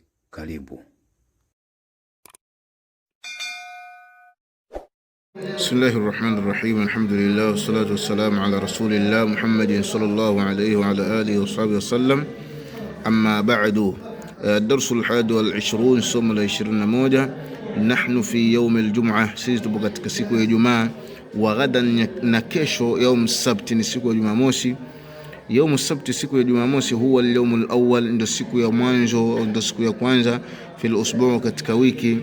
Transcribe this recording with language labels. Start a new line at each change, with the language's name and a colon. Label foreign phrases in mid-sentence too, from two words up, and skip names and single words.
Swahili: Karibu.
Arabic: بسم الله الرحمن الرحيم. الحمد لله والصلاة والسلام على رسول الله محمد صلى الله عليه وعلى آله وصحبه وسلم. أما بعد. الدرس 21
Swahili: somo la 21.
Arabic: نحن في يوم الجمعة,
Swahili: sisi tupo katika siku ya Ijumaa.
Arabic: وغدا,
Swahili: na kesho
Arabic: يوم السبت,
Swahili: ni siku ya Jumamosi.
Arabic: يوم السبت,
Swahili: siku ya Jumamosi,
Arabic: هو اليوم الأول,
Swahili: ndio siku ya mwanzo, ndio siku ya kwanza.
Arabic: في الأسبوع',
Swahili: katika wiki.